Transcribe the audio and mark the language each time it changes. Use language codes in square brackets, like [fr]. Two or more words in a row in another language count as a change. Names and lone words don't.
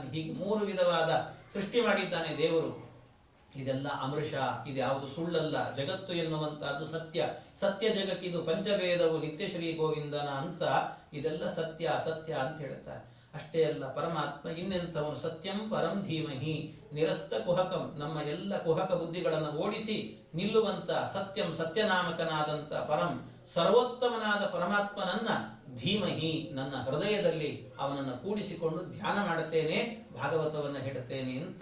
[kn] ಹೀಗೆ 3 ವಿಧವಾದ ಸೃಷ್ಟಿ ಮಾಡಿದ್ದಾನೆ ದೇವರು. ಇದೆಲ್ಲ ಅಮೃಷ, ಇದ್ಯಾವುದು ಸುಳ್ಳಲ್ಲ. ಜಗತ್ತು ಎನ್ನುವಂತಹದ್ದು ಸತ್ಯ. ಸತ್ಯ ಜಗಕ್ಕಿದು ಪಂಚವೇದವು ನಿತ್ಯ ಶ್ರೀ ಗೋವಿಂದನ ಅಂತ ಇದೆಲ್ಲ ಸತ್ಯ ಅಸತ್ಯ ಅಂತ ಹೇಳ್ತಾರೆ. ಅಷ್ಟೇ ಅಲ್ಲ, ಪರಮಾತ್ಮ ಇನ್ನೆಂಥವನು? [sa] ಸತ್ಯಂ ಪರಂ ಧೀಮಹಿ ನಿರಸ್ತ ಕುಹಕಂ, [kn] ನಮ್ಮ ಎಲ್ಲ ಕುಹಕ ಬುದ್ಧಿಗಳನ್ನು ಓಡಿಸಿ ನಿಲ್ಲುವಂತ ಸತ್ಯಂ ಸತ್ಯನಾಮಕನಾದಂಥ ಪರಂ ಸರ್ವೋತ್ತಮನಾದ ಪರಮಾತ್ಮನನ್ನ ಧೀಮಹಿ, ನನ್ನ ಹೃದಯದಲ್ಲಿ ಅವನನ್ನು ಕೂಡಿಸಿಕೊಂಡು ಧ್ಯಾನ ಮಾಡುತ್ತೇನೆ, ಭಾಗವತವನ್ನು ಹೇಳುತ್ತೇನೆ ಅಂತ.